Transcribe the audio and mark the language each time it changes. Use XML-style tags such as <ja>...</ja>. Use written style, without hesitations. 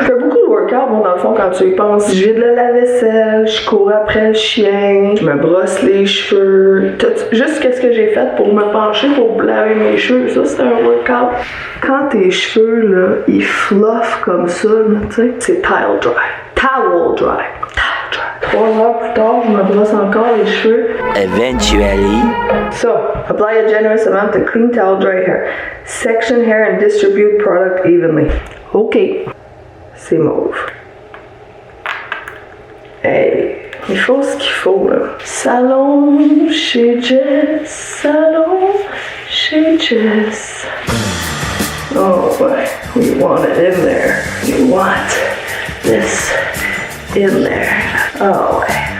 <fr>Je fais beaucoup de workout, moi, dans le fond, quand tu y penses. Je vide le lave-vaisselle, je cours après le chien, je me brosse les cheveux. Juste qu'est-ce que j'ai fait pour me pencher pour laver mes cheveux, ça, c'est un workout. Quand tes cheveux, là, ils fluffent comme ça, là, tu sais, c'est</fr> <en>towel dry. Towel dry.</en> <fr>3 heures plus tard, je me brosse encore les cheveux.</fr> <en>Eventually. So, apply a generous amount to clean, towel, dry hair. Section hair and distribute product evenly.</en> <fr>OK. C'est mauve. Hey, il faut ce qu'il faut, là. Salon chez Jess. Salon chez Jess. Oh, ouais.</fr> <en>We want it in there. We want this in there.</en> <fr>Oh, ouais.</fr>